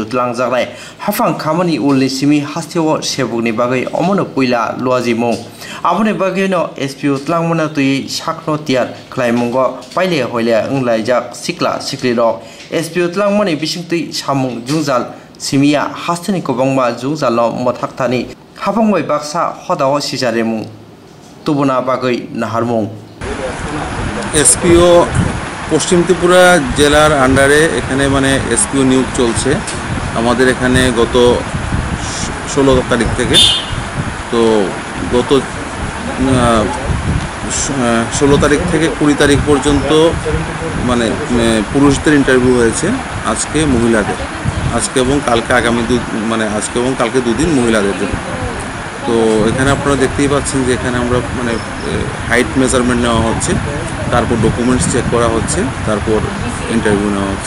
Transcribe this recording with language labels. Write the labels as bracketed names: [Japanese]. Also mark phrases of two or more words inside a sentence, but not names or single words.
[Kok Borok] tlangjaklai hafang khamani ulni simi hasteo sebugni bagai omono puila loajimo abone bagai no SPO tlangmana tui sakno tiar khlaimungo paile hoile unglaijak sikla siklirok SPO tlangmani bisingtui samung jungjal simia hasteni kobangma jungjalo mothakthani hafangbai baksa hodao sijaremu tubuna bagai naharmung [Bangla] SPO পশ্চিম ত্রিপুরা জেলার আন্ডারে এখানে মানে এসপিও নিয়োগ চলছে আমাদের এখানে গত 16 তারিখ থেকে তো গত 16 তারিখ থেকে 20 তারিখ পর্যন্ত মানে পুরুষদের ইন্টারভিউ হয়েছে আজকে মহিলাদের আজকে এবং কালকে আগামী মানে আজকে এবং কালকে দুদিন মহিলাদের জন্য তো এখানে আপনারা দেখতেই পাচ্ছেন যে এখানে আমরা মানে [English] Height Measurement [Bangla] নেওয়া হচ্ছে তারপর [English] Documents Check [Bangla] করা হচ্ছে তারপর ইন্টারভিউ নেওয়া হচ্ছে